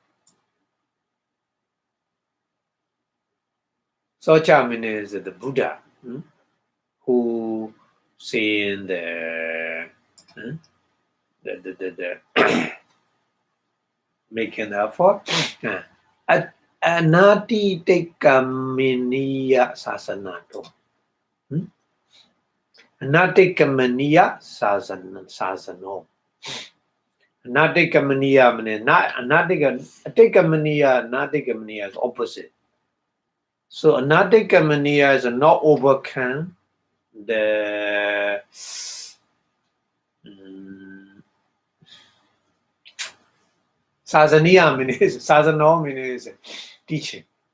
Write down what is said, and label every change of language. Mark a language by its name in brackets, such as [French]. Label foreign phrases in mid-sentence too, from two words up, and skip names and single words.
[English] Socha means the Buddha who seen the making the effort. [Pali] Anati tekaminiya sasanato. Anati kamaniya sasano. [English] Anatika means Anatika is opposite. So Anatika Mania is not overcome the Sasaniya means Sasano means teaching.